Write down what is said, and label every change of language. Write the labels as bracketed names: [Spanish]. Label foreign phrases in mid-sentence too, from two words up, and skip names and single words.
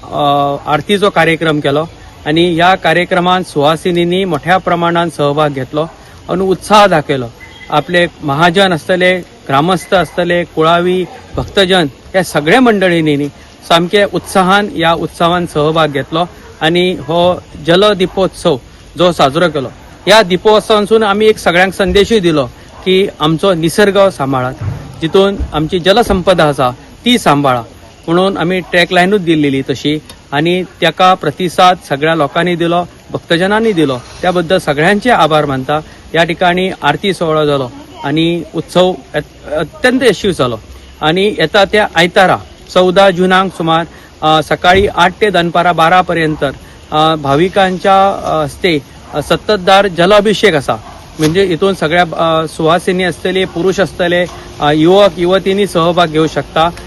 [Konkani] आरतीचो कार्यक्रम केलो आणि या कार्यक्रमात सुवासिनींनी मोठ्या प्रमाणात सहभाग घेतलो आणि उत्साह दाखवलो। आपले महाजन असतले, ग्रामस्थ असतले, कुळावी भक्तजन या सगळ्या मंडळींनी सामके उत्साहान या उत्सवान सहभाग घेतलो आणि हो जल दीपोत्सव जो साजरो केलो। या दीपोत्सवांसून आम्ही एक सगळ्यांक संदेशूय दिलो की आमचो निसर्ग सांबाळात, जितून आमची जलसंपदा आसा ती सांबाळा म्हणून आम्ही ट्रॅक लायनूच दिल्ली तशी आणि त्याका प्रतिसाद सगळ्या लोकांनी दिलो, भक्तजनांनी दिलो, त्याबद्दल सगळ्यांचे आभार मानता। या ठिकाणी आरती सोहळा जालो आणि उत्सव अत्यंत यशस्वी जालो आणि येता त्या आयतारा 14 जुनाक सुमार सकाळी 8 ते दनपारा 12 पर्यंत भाविकांच्या हस्ते सततदार जलाभिषेक असा, म्हणजे इथून सगळ्या सुवासिनी असतले, पुरुष असतले, युवक युवतींनी सहभाग घेऊ शकता।